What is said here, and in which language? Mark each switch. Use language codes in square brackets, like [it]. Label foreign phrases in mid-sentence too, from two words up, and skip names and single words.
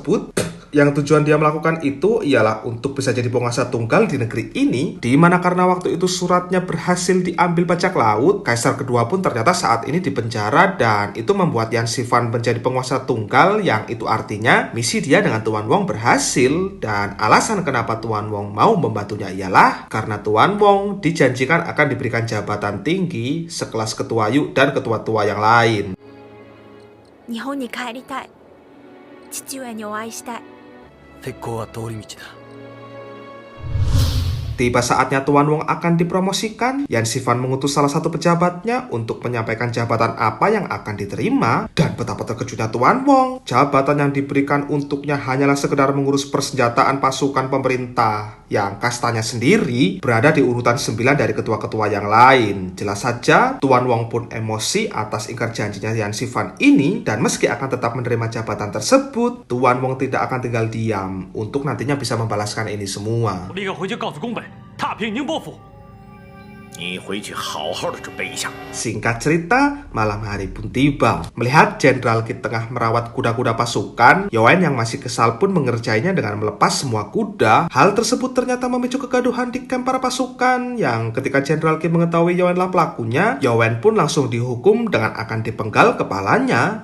[id] Yang tujuan dia melakukan itu ialah untuk bisa jadi penguasa tunggal di negeri ini, di mana karena waktu itu suratnya berhasil diambil bajak laut, kaisar kedua pun ternyata saat ini dipenjara, dan itu membuat Yan Xifan menjadi penguasa tunggal, yang itu artinya misi dia dengan Tuan Wong berhasil. Dan alasan kenapa Tuan Wong mau membantunya ialah karena Tuan Wong dijanjikan akan diberikan jabatan tinggi sekelas Ketua Yu dan ketua tua yang lain. [ja] 日本に帰りたい。父上にお会いしたい。鉄鋼は通り道だ。 [id] Tiba saatnya Tuan Wong akan dipromosikan, Yan Xifan mengutus salah satu pejabatnya untuk menyampaikan jabatan apa yang akan diterima, dan betapa terkejutnya Tuan Wong. Jabatan yang diberikan untuknya hanyalah sekedar mengurus persenjataan pasukan pemerintah, yang kastanya sendiri berada di urutan 9 dari ketua-ketua yang lain. Jelas saja, Tuan Wong pun emosi atas ingkar janjinya Yan Xifan ini, dan meski akan tetap menerima jabatan tersebut, Tuan Wong tidak akan tinggal diam untuk nantinya bisa membalaskan ini semua. [zh] 踏平宁波府。你回去好好的准备一下。 [id] Singkat cerita, malam hari pun tiba. Melihat Jenderal Qi tengah merawat kuda-kuda pasukan, Yuwen yang masih kesal pun mengerjainya dengan melepas semua kuda. Hal tersebut ternyata memicu kegaduhan di kamp para pasukan, yang ketika Jenderal Qi mengetahui Yuwen lah pelakunya, Yuwen pun langsung dihukum dengan akan dipenggal kepalanya.